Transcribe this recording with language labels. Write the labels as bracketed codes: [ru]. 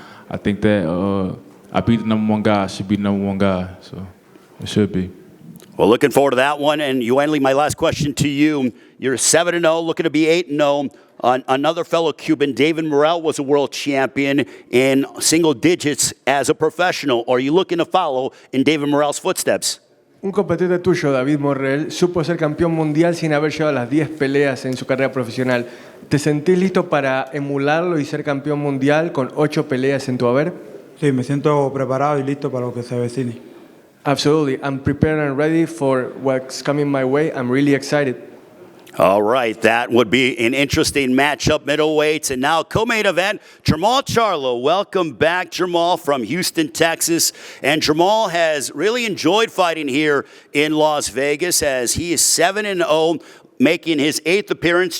[en] I think that I beat the #1 guy. I should be the #1 guy, so it should be. Well, looking forward to that one. And Yuenli, my last question to you. You're 7-0, looking to be 8-0. Another fellow Cuban, David Morrell, was a world champion in single digits as a professional. Are you looking to follow in David Morrell's footsteps? [es] Un competidor tuyo, David Morrell, supo ser campeón mundial sin haber llegado a las 10 peleas en su carrera profesional. ¿Te sentís listo para emularlo y ser campeón mundial con 8 peleas en tu haber? Sí, me siento preparado y listo para lo que se avecine. [en] Absolutely. I'm prepared and ready for what's coming my way. I'm really excited. All right, that would be an interesting matchup, middleweights. And now co-main event, Jermall Charlo. Welcome back, Jermall, from Houston, Texas. And Jermall has really enjoyed fighting here in Las Vegas as he is 7-0, making his 8th appearance.